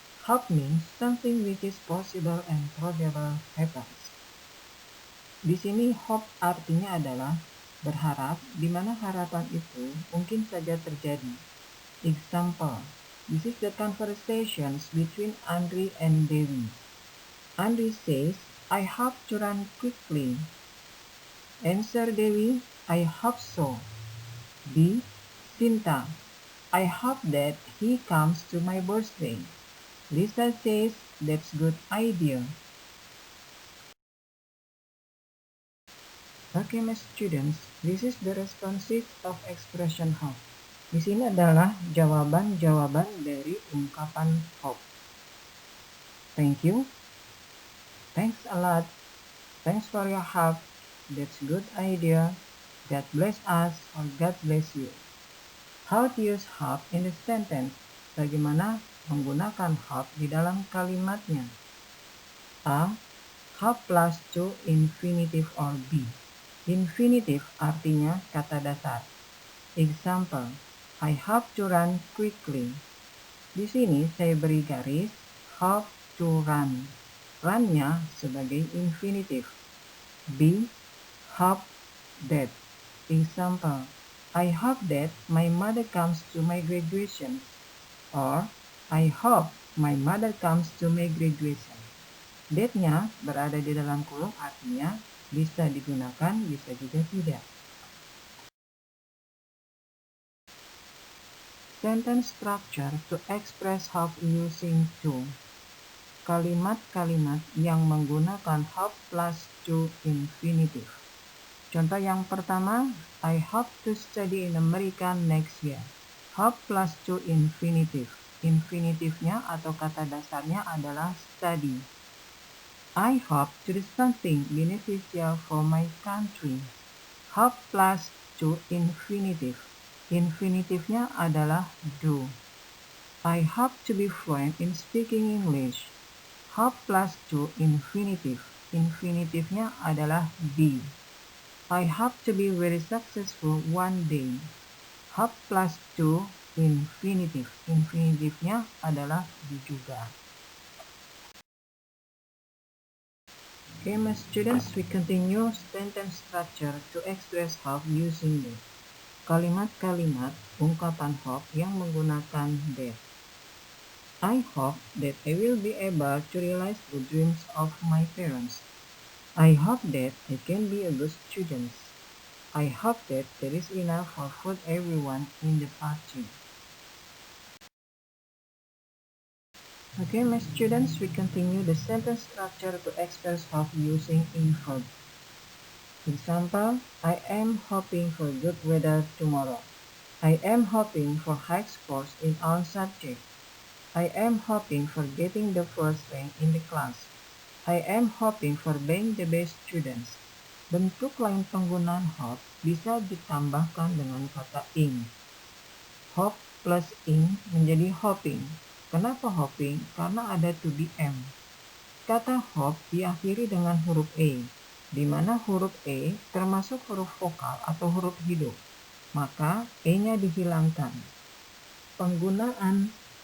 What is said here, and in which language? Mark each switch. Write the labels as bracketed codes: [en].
[en] Hope means something which is possible and probable happens. [id] Di sini hope artinya adalah berharap, di mana harapan itu mungkin saja terjadi. [en] Example, this is the conversations between Andri and Dewi. Andri says, I hope to run quickly. Answer Dewi, I hope so. B. Sinta, I hope that he comes to my birthday. Lisa says, that's good idea. Okay, my students, this is the responses of expression hope. [id] Di sini adalah jawaban-jawaban dari ungkapan hope. [en] Thank you. Thanks a lot. Thanks for your help. That's good idea. God bless us or God bless you. How to use hope in the sentence? [id] Bagaimana menggunakan hope di dalam kalimatnya? [en] A. Hope plus to infinitive or be. [id] Infinitive artinya kata dasar. [en] Example, I hope to run quickly. [id] Di sini saya beri garis [en] hope to run. [id] Run-nya sebagai infinitive. [en] B. Hope that. Example, I hope that my mother comes to my graduation. Or, I hope my mother comes to my graduation. [id] That-nya berada di dalam kurung artinya bisa digunakan, bisa juga tidak. [en] Sentence structure to express hope using to. [id] Kalimat-kalimat yang menggunakan hope plus to infinitive. Contoh yang pertama, [en] I hope to study in America next year. Hope plus to infinitive. [id] Infinitifnya atau kata dasarnya adalah study. [en] I hope to do something beneficial for my country. Hope plus to infinitive. [id] Infinitifnya adalah do. [en] I hope to be fluent in speaking English. Hope plus to infinitive. [id] Infinitifnya adalah be. [en] I hope to be very successful one day. Hope plus to infinitive. [id] Infinitifnya adalah be juga. [en] Okay, my students, we continue sentence structure to express hope using that. [id] Kalimat-kalimat ungkapan hope yang menggunakan that. [en] I hope that I will be able to realize the dreams of my parents. I hope that I can be a good student. I hope that there is enough for food everyone in the party. Okay, my students, we continue the sentence structure to express hope using in verb. Example, I am hoping for good weather tomorrow. I am hoping for high scores in all subjects. I am hoping for getting the first rank in the class. I am hoping for being the best student. [id] Bentuk lain penggunaan hope bisa ditambahkan dengan kata in. Hope plus in menjadi hoping. Kenapa hoping? Karena ada to be am. Kata hope diakhiri dengan huruf E, di mana huruf E termasuk huruf vokal atau huruf hidup. Maka E-nya dihilangkan. Penggunaan